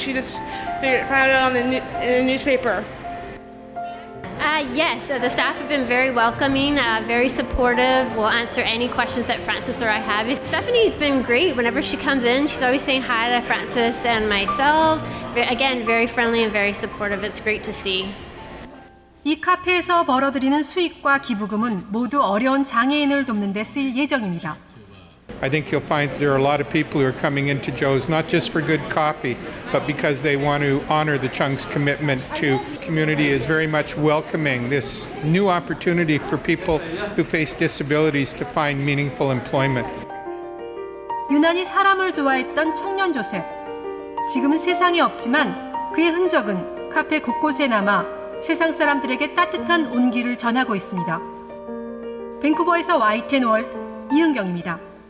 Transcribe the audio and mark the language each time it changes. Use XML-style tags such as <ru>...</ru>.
<en>She just found it in the newspaper. Yes, the staff have been very welcoming, very supportive, will answer any questions that Francis or I have. Stephanie's been great. Whenever she comes in, she's always saying hi to Francis and myself. Again, very friendly and very supportive. It's great to see.</en> <ko>이 카페에서 벌어들이는 수익과 기부금은 모두 어려운 장애인을 돕는 데 쓰일 예정입니다.</ko> <en>I think you'll find there are a lot of people who are coming into Joe's not just for good coffee, but because they want to honor the Chung's commitment to community is very much welcoming this new opportunity for people who face disabilities to find meaningful employment.</en> <ko>유난히 사람을 좋아했던 청년 조셉. 지금은 세상에 없지만 그의 흔적은 카페 곳곳에 남아 세상 사람들에게 따뜻한 온기를 전하고 있습니다. 밴쿠버에서 YTN 월드 이은경입니다.</ko>